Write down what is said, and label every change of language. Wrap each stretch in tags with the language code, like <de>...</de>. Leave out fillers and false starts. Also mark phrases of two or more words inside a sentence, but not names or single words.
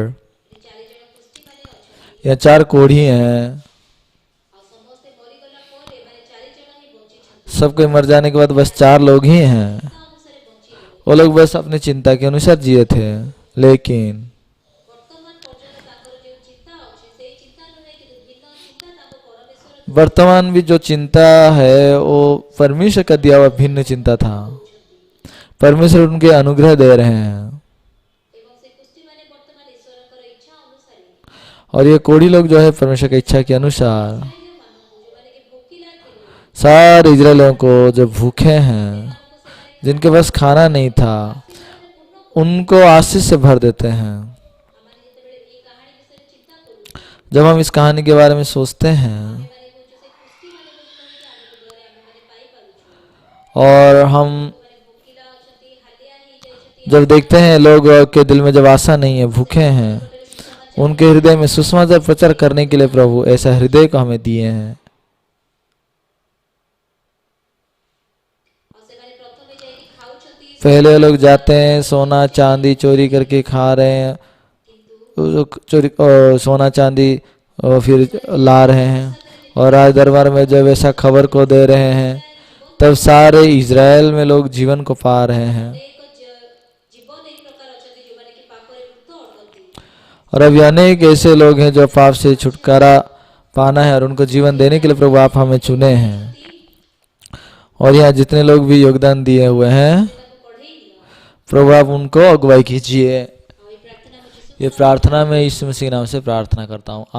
<or>4 ଜଣ କୁଷ୍ଠୀମାନେ ଅଛନ୍ତି।</or> <hi>यहाँ 4 कोढ़ी हैं,</hi> <or>ଆଉ ସମସ୍ତେ ମରିଗଲା ପରେ ଏମାନେ 4 ଜଣ ହିଁ ବଞ୍ଚିଛନ୍ତି।</or> <hi>सब कोई मर जाने के बाद बस 4 लोग ही हैं।</hi> <or>ତା ଅନୁସାରେ ବଞ୍ଚିଲେ।</or> <hi>वो लोग बस अपनी चिंता के अनुसार जिए थे, लेकिन</hi> <or>ବର୍ତ୍ତମାନ ପର୍ଯ୍ୟନ୍ତ ତାଙ୍କର ଯେଉଁ ଚିନ୍ତା ଅଛି ସେଇ ଚିନ୍ତା ନୁହେଁ, କିନ୍ତୁ ଭିନ୍ନ ଚିନ୍ତା ତାଙ୍କ ପରମେଶ୍ୱର</or> <hi>वर्तमान भी जो चिंता है वो परमेश्वर का दिया हुआ भिन्न चिंता था। परमेश्वर उनके अनुग्रह दे रहे हैं,</hi> <or>ଏବଂ ସେ କୁଷ୍ଠୀମାନେ ବର୍ତ୍ତମାନ ଈଶ୍ୱରଙ୍କର ଇଚ୍ଛା ଅନୁସାରେ</or> <hi>और ये कोढ़ी लोग जो है परमेश्वर की इच्छा के अनुसार</hi> <or>ମାନଙ୍କୁ ଯେଉଁମାନେ କି ଭୋକିଲା ଥିଲେ</or> <hi>सारे इजरायलियों को जो भूखे हैं, जिनके पास खाना नहीं था, उनको आशीष से भर देते हैं।</hi> <or>ଆମମାନେ ଯେତେବେଳେ ଏଇ କାହାଣୀ ବିଷୟରେ ଚିନ୍ତା କରୁ,</or> <hi>जब हम इस कहानी के बारे में सोचते हैं</hi> <or>ଆମେମାନେ କହୁଛୁ ସେ କୁଷ୍ଠୀମାନେ ଆଲୋକ ଦ୍ୱାରା ଆମେ ପାଇପାରୁଛୁ।</or> <hi>और हम</hi> <or>ମାନେ ଭୋକିଲା ଅଛନ୍ତି, ହାଲିଆ ହେଇଯାଇଛନ୍ତି,</or> <hi>जब देखते हैं लोग के दिल में जब आशा नहीं है, भूखे हैं, उनके हृदय में सुसमाचार प्रचार करने के लिए प्रभु ऐसा हृदय को हमें दिए हैं।</hi> <or>ଆଉ ସେମାନେ ପ୍ରଥମେ ଯାଇକି ଖାଉଛନ୍ତି,</or> <hi>पहले लोग जाते हैं सोना चांदी चोरी करके खा रहे हैं, चोरी सोना चांदी फिर ला रहे हैं, और राज दरबार में जब ऐसा खबर को दे रहे हैं, तब सारे इज़राइल में लोग जीवन को पा रहे हैं।</hi> <or>ଏକ ଜୀବନ ଏହି ପ୍ରକାର ଅଛନ୍ତି ଯେଉଁମାନେ କି ପାପରେ ମୃତ ଅଟନ୍ତି।</or> <hi>और अभी अनेक ऐसे लोग हैं जो पाप से छुटकारा पाना है और उनको जीवन देने के लिए प्रभु आप हमें चुने हैं। और यहाँ जितने लोग भी योगदान दिए हुए हैं</hi> <or>ତାକୁ ବଢ଼େଇ ନିଅ।</or> <hi>प्रभु आप उनको अगुवाई कीजिए।</hi> <or>ଆଉ ଏଇ ପ୍ରାର୍ଥନା ମୁଁ ଯୀଶୁ</or> <hi>ये प्रार्थना मैं यीशु मसीह के नाम से प्रार्थना करता हूँ।</hi>